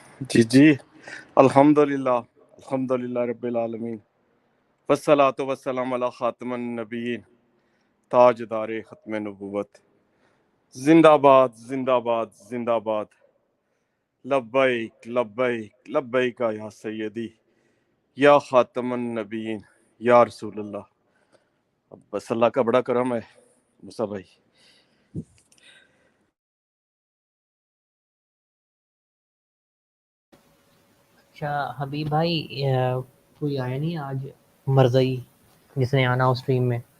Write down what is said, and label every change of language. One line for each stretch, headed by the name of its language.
Arabic: جی جی الحمدللہ، الحمدللہ رب العالمین، والصلاۃ والسلام علی خاتم النبیین،
Urdu: تاجدار ختم نبوت. زندہ باد، زندہ باد، زندہ باد.
Arabic: لبیک لبیک لبیک یا سیدی یا خاتم النبیین یا رسول اللہ.
Urdu: اب بس اللہ کا بڑا کرم ہے موسیٰ بھائی. اچھا حبیب بھائی، کوئی آیا نہیں آج مرزائی جس نے آنا ہو اسٹریم میں؟